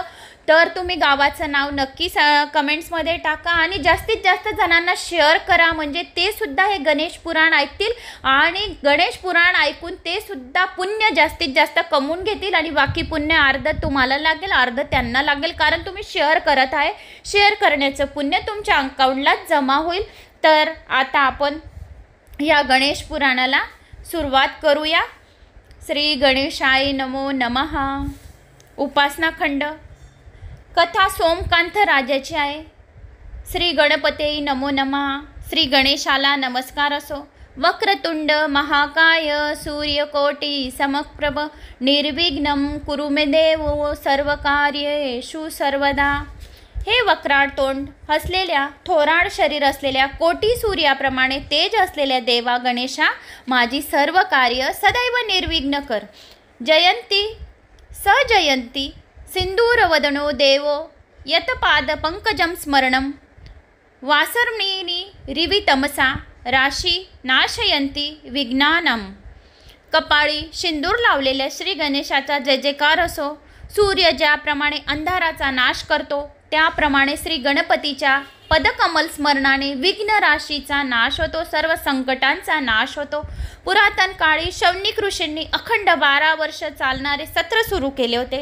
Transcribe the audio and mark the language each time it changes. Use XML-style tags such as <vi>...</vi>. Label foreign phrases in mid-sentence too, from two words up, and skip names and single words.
<mr>तर तुम्ही गावाचं नाव नक्की कमेंट्समध्ये टाका आणि जास्तीत जास्त जणांना शेअर करा, म्हणजे ते सुद्धा हे गणेश पुराण ऐकतील आणि गणेश पुराण ऐकून ते सुद्धा पुण्य जास्तीत जास्त कमवून घेतील आणि बाकी पुण्य अर्ध तुम्हाला लागेल अर्ध त्यांना लागेल, कारण तुम्ही शेअर करत आहे. शेअर करण्याचं पुण्य तुमच्या अकाउंटलाच जमा होईल. तर आता आपण या गणेश पुराणाला सुरुवात करूया.</mr> <sa>श्री गणेशाय नमो नमः.</sa> <mr>उपासना खंड. कथा सोमकांत राजाची आहे.</mr> <sa>श्री गणपते नमो नमः.</sa> <mr>श्री गणेशाला नमस्कार असो.</mr> <sa>वक्रतुंड महाकाय सूर्यकोटी समप्रभ निर्विघ्नं कुरु मे देव सर्वकार्येषु सर्वदा.</sa> <mr>हे वक्राळ तोंड हसलेल्या थोराड शरीर असलेल्या कोटी सूर्याप्रमाणे तेज असलेल्या देवा गणेशा, माझी सर्व कार्य सदैव निर्विघ्न कर.</mr> <sa>जयंती सजयंती सिंदूरवदनो देवो यतपाद पंकजं स्मरणं वासर्णीनी रिवितमसा राशी नाशयंती विज्ञानम.</sa> <mr>कपाळी सिंदूर लावलेल्या श्री गणेशाचा जय जयकार असो. सूर्य ज्याप्रमाणे अंधाराचा नाश करतो त्याप्रमाणे श्री गणपतीच्या पदकमल स्मरणाने विघ्न राशीचा नाश होतो, सर्व संकटांचा नाश होतो. पुरातन काळी शौनिक ऋषींनी अखंड 12 वर्ष चालणारे सत्र सुरू केले होते.</mr>